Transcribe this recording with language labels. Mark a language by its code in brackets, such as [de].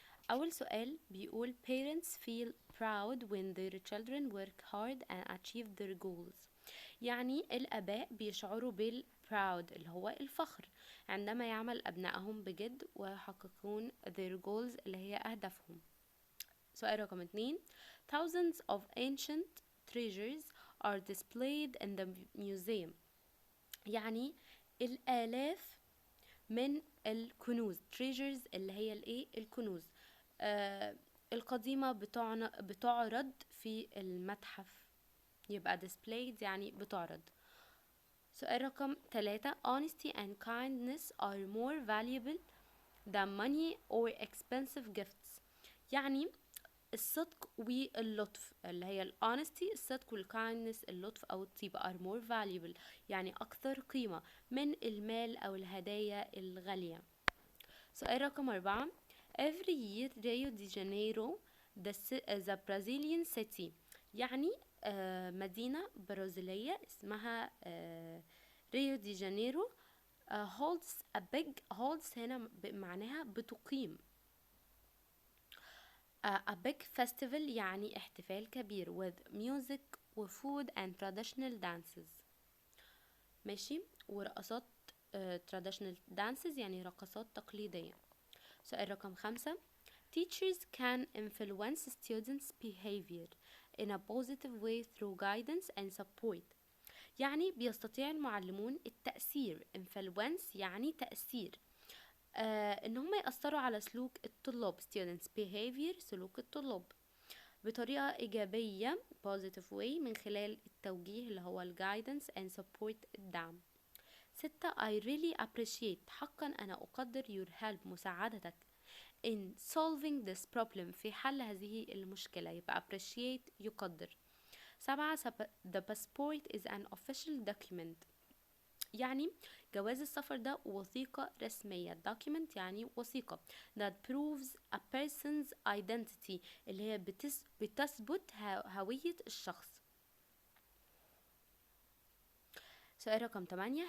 [ar] أول سؤال بيقول [en] parents feel proud when their children work hard and achieve their goals. [ar] يعني الآباء بيشعروا بالproud اللي هو الفخر عندما يعمل أبنائهم بجد ويحققون [en] their goals [ar] اللي هي أهدافهم. [en] سؤال رقم 2، thousands of ancient treasures are displayed in the museum. [ar] يعني الآلاف من الكنوز treasures اللي هي الايه الكنوز القديمة بتعرض في المتحف، يبقى displayed يعني بتعرض. [en] سؤال رقم 3، honesty and kindness are more valuable than money or expensive gifts. [ar] يعني الصدق واللطف اللي هي ال honesty الصدق وال kindness اللطف أو الطيبة [en] are more valuable [ar] يعني أكثر قيمة من المال أو الهدايا الغالية. [en] سؤال رقم 4، every year Rio de Janeiro the Brazilian city، [ar] يعني مدينة برازيلية اسمها ريو دي جانيرو [en] holds a big holds [ar] هنا معناها بتقيم [en] a big festival [ar] يعني احتفال كبير [en] with music و food and traditional dances. [ar] ماشي، ورقصات [en] traditional dances [ar] يعني رقصات تقليدية. [en] سؤال رقم 5، teachers can influence students behavior in a positive way through guidance and support. [ar] يعني بيستطيع المعلمون التأثير influence يعني تأثير ان هم يأثروا على سلوك الطلاب [en] students behavior [ar] سلوك الطلاب بطريقة إيجابية positive way من خلال التوجيه اللي هو ال [en] guidance and support [ar] الدعم. [en] 6 I really appreciate [ar] حقا أنا أقدر [en] your help مساعدتك in solving this problem [ar] في حل هذه المشكلة، [en] يبقى appreciate يقدر. 7 the passport is an official document [ar] يعني جواز السفر ده وثيقة رسمية. document يعني وثيقة [en] that proves a person's identity [ar] اللي هي بتثبت هوية الشخص. سؤال رقم 8.